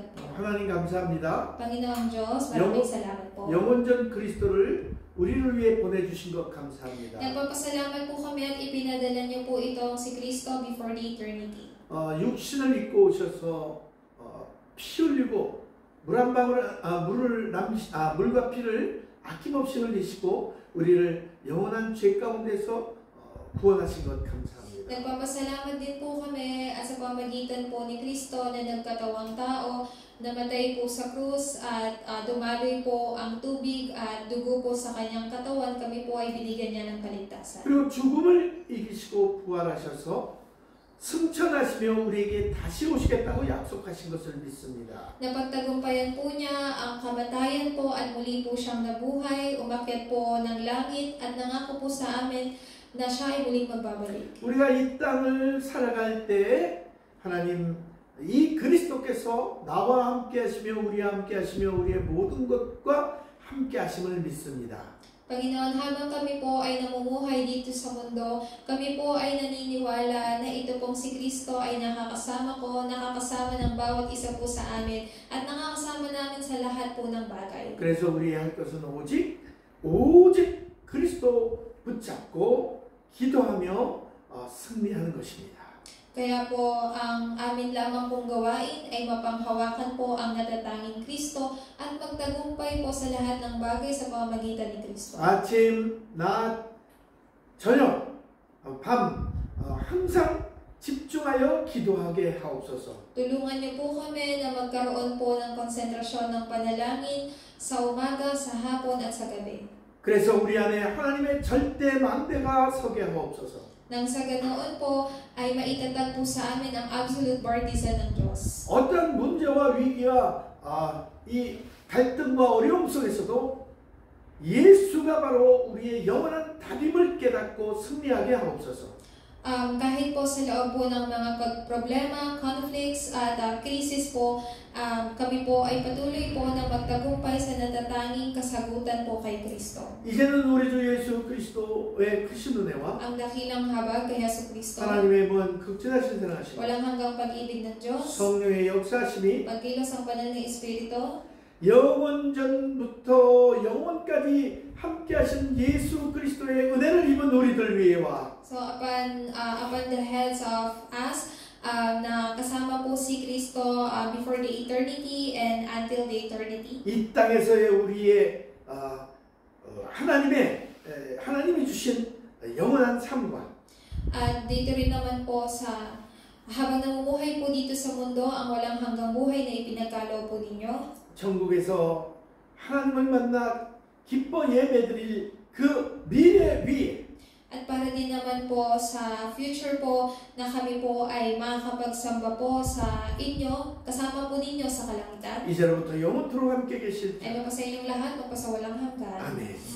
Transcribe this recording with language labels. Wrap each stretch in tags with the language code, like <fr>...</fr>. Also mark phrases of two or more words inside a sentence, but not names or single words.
<ko>하나님 감사합니다.</ko> <tl>Panginoong Diyos, maraming salamat po.</tl> <ko>영원전 그리스도를 우리를 위해 보내주신 것 감사합니다.</ko> <tl>Nagpapasalamat po kami at ipinadala niyo po itong si Kristo</tl> <en>before the eternity.</en> <ko>육신을 입고 오셔서 피 흘리고 물과 피를 아낌없이 흘리시고 우리를 영원한 죄 가운데서 구원하신 것 감사합니다.</ko> <tl>Nagpapasalamat din po kami at sa pamagitan po ni Kristo na nagkatawang tao, namatay po sa krus at dumaloy po ang tubig at dugo po sa kanyang katawan, kami po ay binigyan niya ng kaligtasan.</tl> <ko>그리고 죽음을 이기시고 부활하셔서 승천하시며 우리에게 다시 오시겠다고 약속하신 것을 믿습니다.</ko> <tl>Napagtagumpayan po niya ang kamatayan po at muli po siyang nabuhay, umakyat po ng langit at nangako po sa amin na siya ay muling magbabalik.</tl> <ko>우리가 이 땅을 살아갈 때 하나님 이 그리스도께서 나와 함께 하시며 우리와 함께 하시며 우리의 모든 것과 함께 하심을 믿습니다.</ko> <tl>Panginoon, habang kami po ay namumuhay dito sa mundo, kami po ay naniniwala na ito pong si Kristo ay nakakasama ko, nakakasama ng bawat isa po sa amin, at nakakasama namin sa lahat po ng bagay.</tl> <ko>그래서 우리 할 것은 오직 그리스도 붙잡고 기도하며 승리하는 것입니다.</ko> <tl>Kaya po, ang amin lamang pong gawain ay mapanghawakan po ang natatanging Kristo at magtagumpay po sa lahat ng bagay sa pamamagitan ni Kristo.</tl> <ko>아침, 낮, 저녁, 밤 항상 집중하여 기도하게 하옵소서.</ko> <tl>Tulungan niyo po kami na magkaroon po ng konsentrasyon ng panalangin sa umaga, sa hapon at sa gabi.</tl> <ko>그래서 우리 안에 하나님의 절대 만대가 서게 하옵소서.</ko> <tl>Nang sa ganoon po ay maitatag po sa amin ang</tl> <en>absolute partisan</en> <tl>ng Diyos.</tl> <ko>어떤 문제와 위기와 이 갈등과 어려움 속에서도 예수가 바로 우리의 영원한 답임을 깨닫고 승리하게 하옵소서.</ko> <tl>Kahit po sa loob po ng mga problema, conflicts at crisis po, kami po ay patuloy po na magtagumpay sa natatanging kasagutan po kay Kristo.</tl> <ko>이제는 우리 주 예수 그리스도의 크신 은혜와</ko> <tl>Ang dakilang habag kay Yesu Kristo,</tl> <ko>하나님의 무한 극진하신 사랑하심,</ko> <tl>walang hanggang pag-ibig ng Diyos,</tl> <ko>성령의 역사하심이</ko> <tl>pagkilos ang banal na Espiritu,</tl> <ko>영원전부터 영원까지 함께하신 예수 그리스도의 은혜를 입은 우리들 위에와</ko> <en>so upon the heads of us,</en> <tl>na kasama po si Kristo</tl> <en>before the eternity and until the eternity.</en> <ko>이 땅에서의 우리의 하나님이 주신 영원한 삶과</ko> <tl>At dito rin naman po sa habang namumuhay po dito sa mundo, ang walang hanggang buhay na ipinagkaloob po ninyo.</tl> <ko>천국에서 하나님을 만나 기뻐 예배드릴 그 미래 위에</ko> <tl>At para din naman po sa future po na kami po ay makakapagsamba po sa inyo, kasama po ninyo sa kalangitan.</tl> <ko>이제로부터 영원토록 함께 계실</ko> <tl>Ay mapasa inyong lahat, magpasawalang hanggan.</tl> <ko>아멘.</ko>